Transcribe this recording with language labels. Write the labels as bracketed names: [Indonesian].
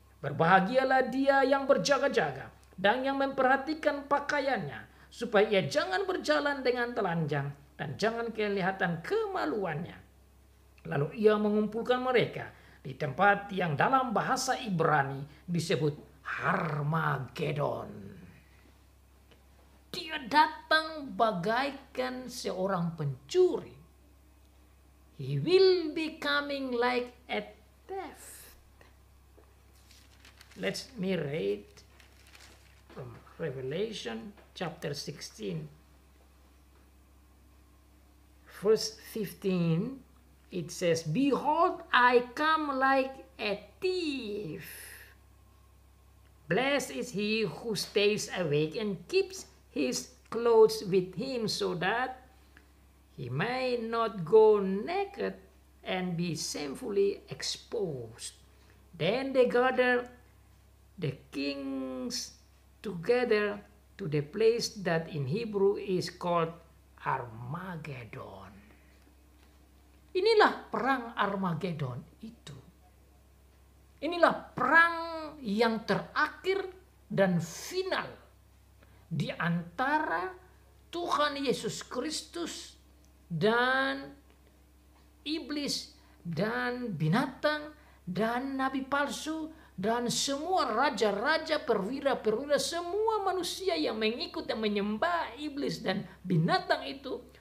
[Indonesian] Berbahagialah dia yang berjaga-jaga dan yang memperhatikan pakaiannya, supaya ia jangan berjalan dengan telanjang dan jangan kelihatan kemaluannya. Lalu ia mengumpulkan mereka di tempat yang dalam bahasa Ibrani disebut Harmagedon. Dia datang bagaikan seorang pencuri. [English] He will be coming like a thief. Let me read from Revelation chapter 16, verse 15. It says, "Behold, I come like a thief. Blessed is he who stays awake and keeps his clothes with him, so that he may not go naked and be shamefully exposed." Then they gathered the kings together to the place that in Hebrew is called Armageddon. [Indonesian] Inilah perang Armageddon itu. Inilah perang yang terakhir dan final di antara Tuhan Yesus Kristus dan iblis dan binatang dan nabi palsu dan semua raja-raja, perwira-perwira, semua manusia yang mengikut dan menyembah iblis dan binatang itu.